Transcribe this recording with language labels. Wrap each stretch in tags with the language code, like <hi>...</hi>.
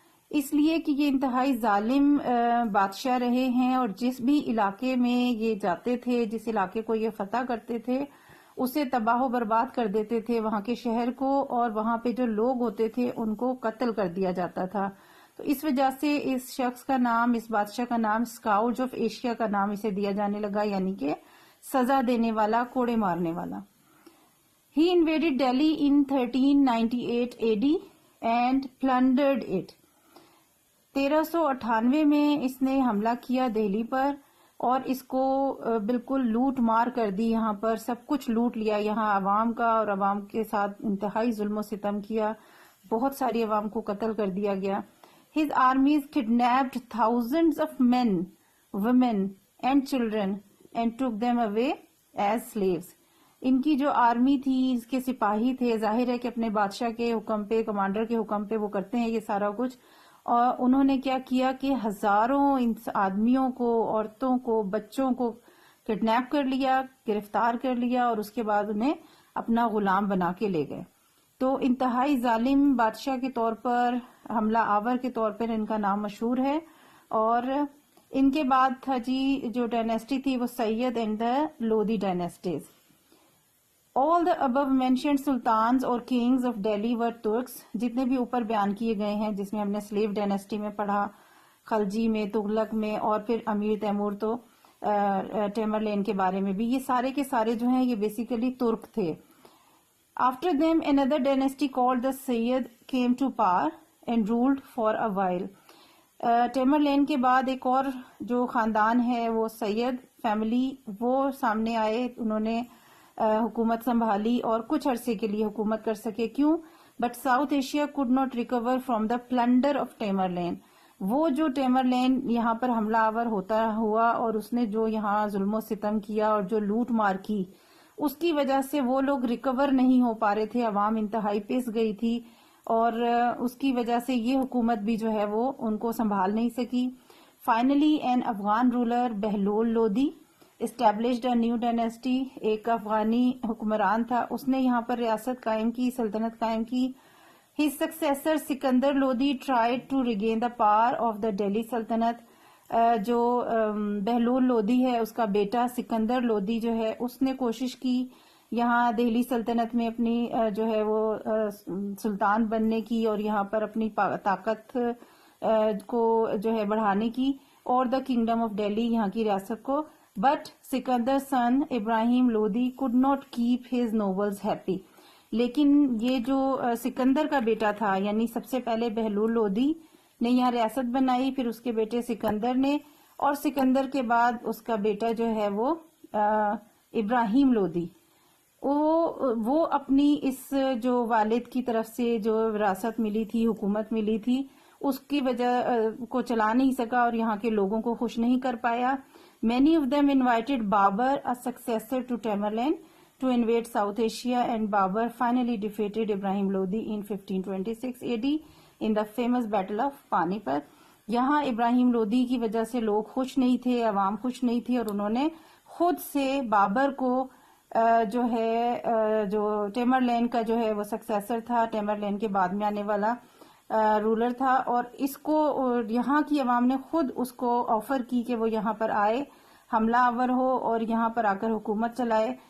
<ur>اس لیے کہ یہ انتہائی ظالم بادشاہ رہے ہیں، اور جس بھی علاقے میں یہ جاتے تھے، جس علاقے کو یہ فتح کرتے تھے، اسے تباہ و برباد کر دیتے تھے، وہاں کے شہر کو، اور وہاں پہ جو لوگ ہوتے تھے ان کو قتل کر دیا جاتا تھا. تو اس وجہ سے اس شخص کا نام، اس بادشاہ کا نام، اسکاؤج آف ایشیا کا نام اسے دیا جانے لگا، یعنی کہ سزا دینے والا، کوڑے مارنے والا.</ur> <en>He invaded Delhi in 1398 AD and plundered it.</en> <ur>1398 میں اس نے حملہ کیا دہلی پر اور اس کو بالکل لوٹ مار کر دی. یہاں پر سب کچھ لوٹ لیا، یہاں عوام کا، اور عوام کے ساتھ انتہائی ظلم و ستم کیا. بہت ساری عوام کو قتل کر دیا گیا.</ur> <en>His armies kidnapped thousands of men, women and children and took them away as slaves.</en> <ur>ان کی جو آرمی تھی، اس کے سپاہی تھے، ظاہر ہے کہ اپنے بادشاہ کے حکم پہ، کمانڈر کے حکم پہ وہ کرتے ہیں یہ سارا کچھ. اور انہوں نے کیا کیا کہ ہزاروں آدمیوں کو، عورتوں کو، بچوں کو کڈنیپ کر لیا، گرفتار کر لیا اور اس کے بعد انہیں اپنا غلام بنا کے لے گئے. تو انتہائی ظالم بادشاہ کے طور پر، حملہ آور کے طور پر ان کا نام مشہور ہے. اور ان کے بعد تھا جی جو ڈائنیسٹی تھی وہ</ur> <en>Sayyid and the Lodi dynasties. All the above mentioned sultans or kings of Delhi were Turks.</en> <ur>جتنے بھی اوپر بیان کیے گئے ہیں، جس میں ہم نے سلیو ڈائنیسٹی میں پڑھا، خلجی میں، تغلق میں، اور پھر امیر تیمور تو ٹیمر لین کے بارے میں بھی، یہ سارے کے سارے جو ہیں یہ بیسیکلی ترک تھے.</ur> <en>After them another dynasty called the Sayyid came to power and ruled for a while.</en> <ur>Temer لین کے بعد ایک اور جو خاندان ہے وہ سید فیملی، وہ سامنے آئے. انہوں نے حکومت سنبھالی اور کچھ عرصے کے لیے حکومت کر سکے. کیوں؟</ur> <en>But South Asia could not recover from the plunder of Tamerlane.</en> <ur>وہ جو ٹیمر لین یہاں پر حملہ آور ہوتا ہوا اور اس نے جو یہاں ظلم و ستم کیا اور جو لوٹ مار کی، اس کی وجہ سے وہ لوگ ریکور نہیں ہو پا رہے تھے. عوام انتہائی پس گئی تھی اور اس کی وجہ سے یہ حکومت بھی جو ہے وہ ان کو سنبھال نہیں سکی.</ur> <en>Finally an Afghan ruler Bahlul Lodi established a new dynasty.</en> <ur>ایک افغانی حکمران تھا، اس نے یہاں پر ریاست قائم کی، سلطنت قائم کی.</ur> <en>His successor Sikandar Lodi tried to regain the power of the Delhi سلطنت.</en> <ur>جو بہلول لودھی ہے اس کا بیٹا سکندر لودھی جو ہے اس نے کوشش کی یہاں دہلی سلطنت میں اپنی جو ہے وہ سلطان بننے کی اور یہاں پر اپنی طاقت کو جو ہے بڑھانے کی اور</ur> <en>the kingdom of Delhi</en> <ur>یہاں کی ریاست کو.</ur> <en>But Sikandar son Ibrahim Lodi could not keep his nobles happy.</en> <ur>لیکن یہ جو سکندر کا بیٹا تھا، یعنی سب سے پہلے بہلول لودھی نے یہاں ریاست بنائی، پھر اس کے بیٹے سکندر نے، اور سکندر کے بعد اس کا بیٹا جو ہے وہ ابراہیم لودھی، وہ اپنی اس جو والد کی طرف سے جو وراثت ملی تھی، حکومت ملی تھی، اس کی وجہ کو چلا نہیں سکا اور یہاں کے لوگوں کو خوش نہیں کر پایا.</ur> <en>Many of them invited Babur, a successor to Tamerlane, to invade South Asia, and Babur finally defeated Ibrahim Lodi in 1526 AD in the famous Battle of Panipat.</en> <ur>یہاں ابراہیم لودھی کی وجہ سے لوگ خوش نہیں تھے، عوام خوش نہیں تھی، اور انہوں نے خود سے بابر کو جو ہے جو ٹیمر لین کا جو ہے وہ سکسیسر تھا، ٹیمر لین کے بعد میں آنے والا رولر تھا، اور اس کو یہاں کی عوام نے خود اس کو آفر کی کہ وہ یہاں پر آئے، حملہ آور ہو اور یہاں پر آ کر حکومت چلائے.</ur>